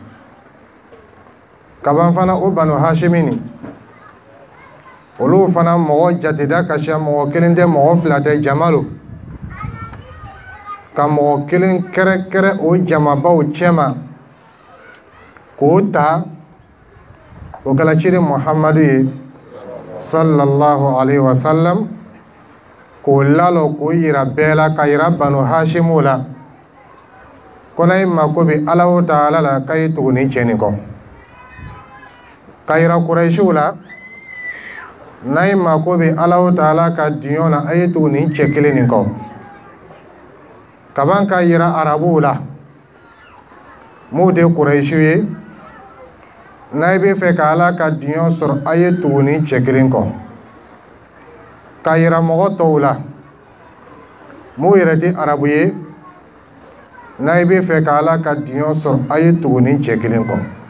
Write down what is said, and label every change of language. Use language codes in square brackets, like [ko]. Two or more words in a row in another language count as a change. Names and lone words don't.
[bm] kaban fana o Banu Hashimini olu fana mɔgɔ jateda ka siya mɔgɔ kelen tɛ mɔgɔ fila tɛ jama lo ka mɔgɔ kelen kɛrɛ o jamabaw cɛma k'o ta o kɛla ciden Muhamadu ye [ar] صلى الله عليه وسلم [bm] k'o lalɔ k'o yira bɛɛ la ka yira Banu Hashimu la ko n'a ye mako bɛ Alahu Taala la k'a ye tugu nin cɛ nin kɔ ka yira Quraishiw la n'a ye mako bɛ Alahu Taala ka diɲɔ na a ye tugu nin cɛ kelen nin kɔ ka ban ka yira arabuw la mun tɛ Quraishiw ye n'a bɛ fɛ ka Ala ka diɲɔ sɔrɔ a ye tugu nin cɛ kelen kɔ ka yira mɔgɔ tɔw la mun yɛrɛ tɛ arabu ye n'a bɛ fɛ ka Ala ka diɲɔ sɔrɔ a ye tugu nin cɛ kelen kɔ